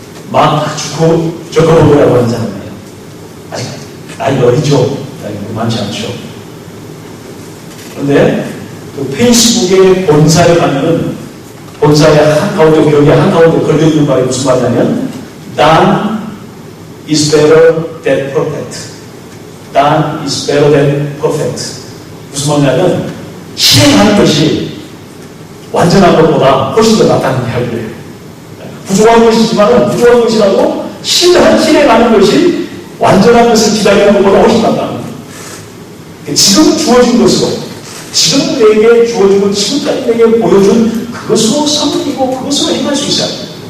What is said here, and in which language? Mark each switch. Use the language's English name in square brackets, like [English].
[Korean] 마크 저커버그라고 하는 사람이에요. 아직 나이 어리죠? 나이가 많지 않죠. 그런데 그 페이스북의 본사에 가면은 본사의 한가운데 벽에 한가운데 걸려있는 말이 무슨 말이냐면 [English] Done is better than perfect. Done is better than perfect. [Korean] 무슨 말이냐면 실행하는 것이 완전한 것보다 훨씬 더 낫다는 이야기예요. 부족한 것이지만 부족한 것이라도 실행하는 것이 완전한 것을 기다리는 것보다 훨씬 낫다는 거예요. 지금 주어진 것으로 지금 내게 주어지고 지금까지 내게 보여준 그것으로 섬기고 그것으로 행할 수 있어야 합니다.